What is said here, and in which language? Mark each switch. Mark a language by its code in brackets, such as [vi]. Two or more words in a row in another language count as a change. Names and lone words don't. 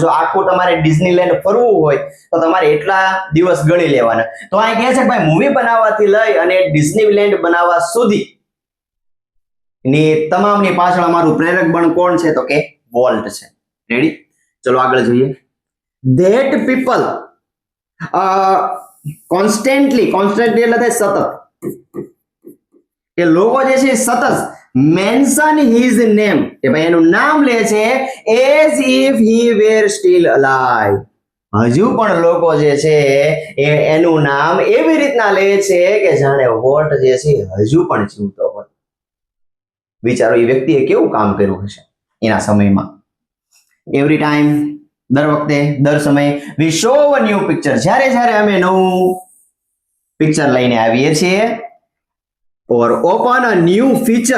[gu] જો આખું તમારે ડિઝનીલેન્ડ ફરવું હોય તો તમારે એટલા દિવસ ગણી લેવાના. તો આ કહે છે કે ભાઈ મૂવી બનાવવાથી લઈ અને ડિઝનીલેન્ડ બનાવવા સુધી ની તમામની પાછળ અમારું પ્રેરક બળ કોણ છે? તો કે વોલ્ટ છે. રેડી? ચલો આગળ જોઈએ. [en] That people constantly [gu] એટલે થાય સતત, કે લોકો જે છે સતત [en] mention his name, [gu] કે ભાઈ એનું નામ લે છે [en] as if he were still alive. [gu] હજુ પણ લોકો જે છે એનું નામ એવી રીતના લે છે કે જાણે વોલ્ટ જે છે હજુ પણ જીવતો હોય. વિચારો એ વ્યક્તિએ કેવું કામ કર્યું હશે એના સમયમાં. [en] every time, [gu] દર વખતે, દર સમયે [en] we show a new picture, [gu] જ્યારે અમે નવું પિક્ચર લઈને આવીએ છીએ, [en] or open a new feature.